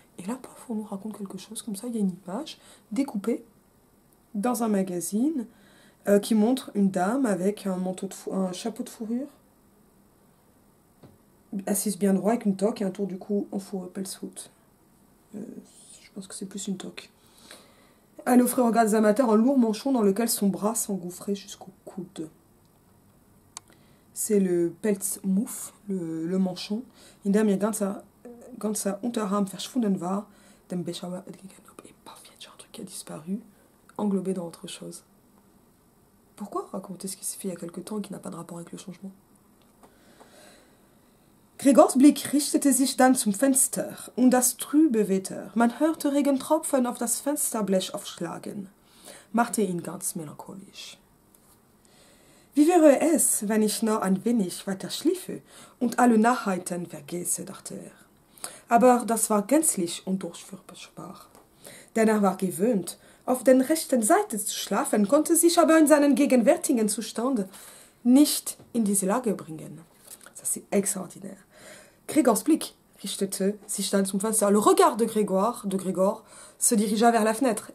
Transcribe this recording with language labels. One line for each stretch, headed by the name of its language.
French: Et là, pof, on nous raconte quelque chose comme ça. Il y a une image découpée dans un magazine qui montre une dame avec un chapeau de fourrure, assise bien droit avec une toque et un tour du cou en fourrure pelsuit. Je pense que c'est plus une toque. Elle offrait aux regards des amateurs un lourd manchon dans lequel son bras s'engouffrait jusqu'au coude. C'est le Pelzmuff, le manchon.
German: In der mir ganzer Unterarm verschwunden war, dem Beschauer entgegenhob.
French: Et paf, il y a un truc qui a disparu, englobé dans autre chose. Pourquoi raconter ce qui s'est fait il y a quelque temps et qui n'a pas de rapport avec le changement?
German: Gregors Blick richtete sich dann zum Fenster und das trübe Wetter. Man hörte Regentropfen auf das Fensterblech aufschlagen. Machte ihn ganz melancholisch. Wie wäre es, wenn ich noch ein wenig weiter schliefe und alle Nachheiten vergesse, dachte er. Aber das war gänzlich undurchführbar. Denn er war gewöhnt, auf der rechten Seite zu schlafen, konnte sich aber in seinen gegenwärtigen Zustand nicht in diese Lage bringen.
French: Ça, c'est extraordinaire.
German: Grégors Blick richtete sich dann zum Fenster.
French: Le regard de Grégoire se dirigea vers la fenêtre.